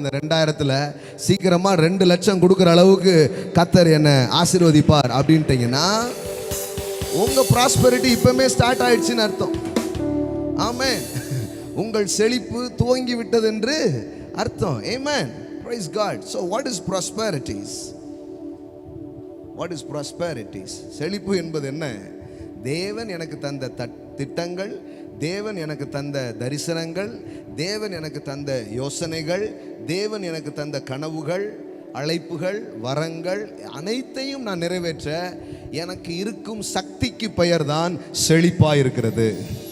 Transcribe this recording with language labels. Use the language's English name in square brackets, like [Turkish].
[Tamil] இந்த 2000ல் சீக்கிரமாக 2 லட்சம் கொடுக்குற அளவுக்கு கர்த்தர் என்னை ஆசீர்வதிப்பார் அப்படின்ட்டிங்கன்னா உங்கள் ப்ராஸ்பெரிட்டி இப்போமே ஸ்டார்ட் ஆயிடுச்சுன்னு அர்த்தம். ஆமென். உங்கள் செழிப்பு துவங்கி விட்டது என்று அர்த்தம். [English] Amen. Praise God. So what is prosperities? What is prosperities? [Tamil] செழிப்பு என்பது என்ன? தேவன் எனக்கு தந்த திட்டங்கள், தேவன் எனக்கு தந்த தரிசனங்கள், தேவன் எனக்கு தந்த யோசனைகள், தேவன் எனக்கு தந்த கனவுகள், அழைப்புகள், வரங்கள் அனைத்தையும் நான் நிறைவேற்ற எனக்கு இருக்கும் சக்திக்கு பெயர்தான் செழிப்பாய் இருக்கிறது.